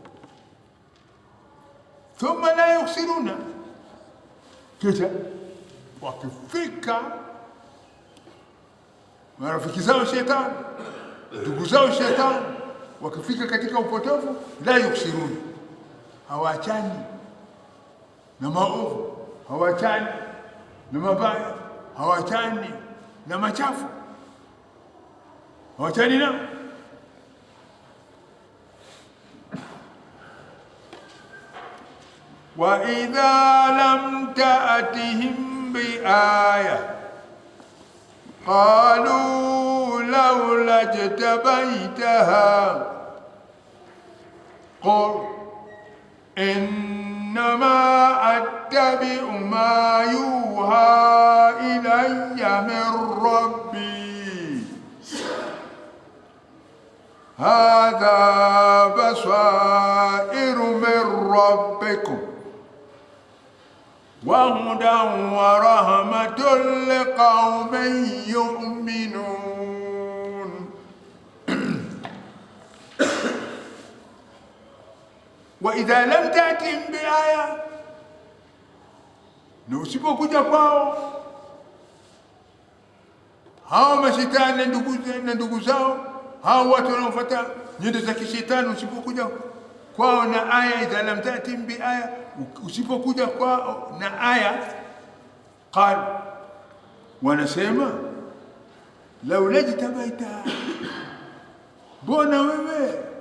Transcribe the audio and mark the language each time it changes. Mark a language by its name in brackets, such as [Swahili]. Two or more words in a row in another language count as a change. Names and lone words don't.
[Arabic] ثم لا يقصرون, [Swahili] kisha wakifika marafiki zao shetani, ndugu zao shetani, wakifika katika upotovu, [Arabic] لا يقصرون, [Swahili] hawaachani na maovu, hawaachani na mabaya, hawaachani na machafu, hawaachani na [Arabic] وإذا لم تأتهم بآية قالوا لولا اجتبيتها قل إنما أتبع ما يوحى إلي من ربي هذا بصائر من ربكم وهدى ورحمة لقوم يؤمنون. وإذا لم تأتهم بآية، [Swahili] na usipokuja kwao hao mashetani na ndugu zao, hao watu wanaofuata nyendo za kishetani, usipokuja kwao na aya, [Arabic] إذا لم تأتهم بآية, [Swahili] usipokuja kwao na aya, qal, wanasema [Arabic] لولا اجتبيت, [Swahili] mbona wewe